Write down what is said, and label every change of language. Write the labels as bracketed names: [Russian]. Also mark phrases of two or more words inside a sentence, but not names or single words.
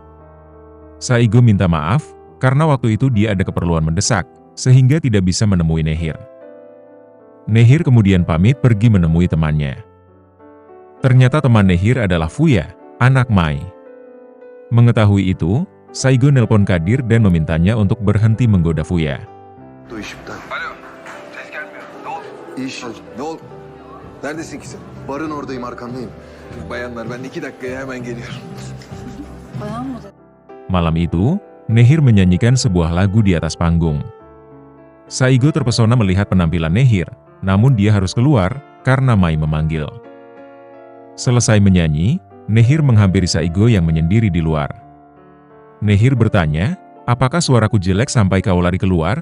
[Indonesian] Saigo minta maaf karena waktu itu dia ada keperluan mendesak sehingga tidak bisa menemui Nehir. Nehir kemudian pamit pergi menemui temannya. Ternyata teman Nehir adalah Fuya, anak Mai. Mengetahui itu, Saigo nelpon Kadir dan memintanya untuk berhenti menggoda Fuya. [Turkish] O iş iptal. Alo. Ses gelmiyor. Ne oldu? İş. Ne oldu? Neredesin ki sen? Barın oradayım, arkandayım. Bayanlar ben 2 dakikaya hemen geliyorum. Bayan mı dedi? [Indonesian] Malam itu, Nehir menyanyikan sebuah lagu di atas panggung. Saigo terpesona melihat penampilan Nehir, namun dia harus keluar karena Mai memanggil. Selesai menyanyi, Nehir menghampiri Saigo yang menyendiri di luar. Nehir bertanya, apakah suaraku jelek sampai kau lari keluar?